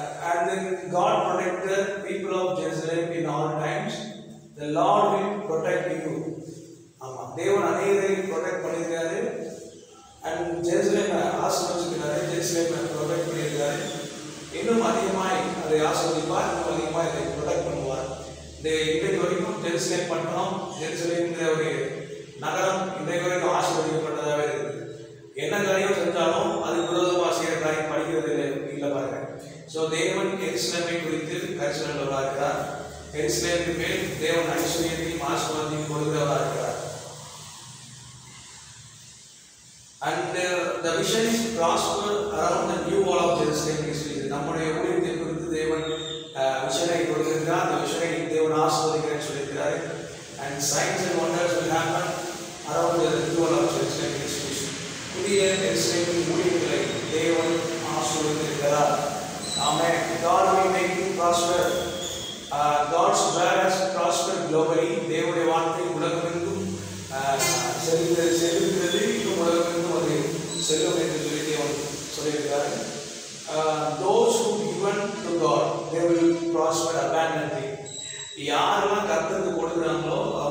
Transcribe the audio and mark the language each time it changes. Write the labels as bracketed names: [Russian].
[English] And then God protect the people of Jerusalem in all times. The Lord will protect you. [Tamil] ஆமா, தேவன் அநேகரை protect பண்ணியிருக்காரு. And Jerusalem ஆசீர்வதிக்கிறாரு, Jerusalem protect பண்ணியிருக்காரு. இன்னும் அதிகமாய் அதை ஆசீர்வதிப்பார், இன்னும் அதிகமாக அதை ப்ரொடெக்ட் பண்ணுவார். இன்றைக்கு வரைக்கும் ஜெருசலேம் பட்டணம், ஜெருசலேம்ங்கிற ஒரு நகரம் இன்றைக்கு வரைக்கும் ஆசீர்வதிக்கப்பட்டதாகவே இருக்குது. என்ன காரியம் செஞ்சாலும் அதுக்கு விரோதமாக செய்கிற காரியம் படிக்கிறது இல்லை பாருங்க. ஸோ தேவன் எருசலேமை குறித்து கரிசனர்களாக இருக்கிறார். எருசலேமுக்கு மேல் தேவன் ஐஸ்வர்யத்தையும் ஆசீர்வாதத்தையும் கொடுக்கிறவராக இருக்கிறார். [English] And the vision is prosper around the new wall of Jerusalem. [Tamil] நம்முடைய ஊழியத்தை குறித்து தேவன் விஷனை கொடுத்திருக்கிறார். அந்த விஷனை தேவன் ஆசீர்வதிக்கிறேன்னு சொல்லியிருக்கிறார். [English] And signs and wonders will happen around the new wall of Jerusalem. [Tamil] புதிய எருசலேமின் ஊழியங்களை தேவன் ஆசீர்வதிக்கிறார். [English] Amen. God will make you prosper. God's word has prospered globally. [Tamil] தேவனுடைய வார்த்தை உலகமெங்கும் செல்கிறது, இன்னும் உலகமெங்கும் அது செல்லும் என்று சொல்லி தேவன் சொல்லியிருக்கிறார். [English] Those who given to God, they will prosper abundantly. [Tamil] யாரெல்லாம் கர்த்தருக்கு கொடுக்குறாங்களோ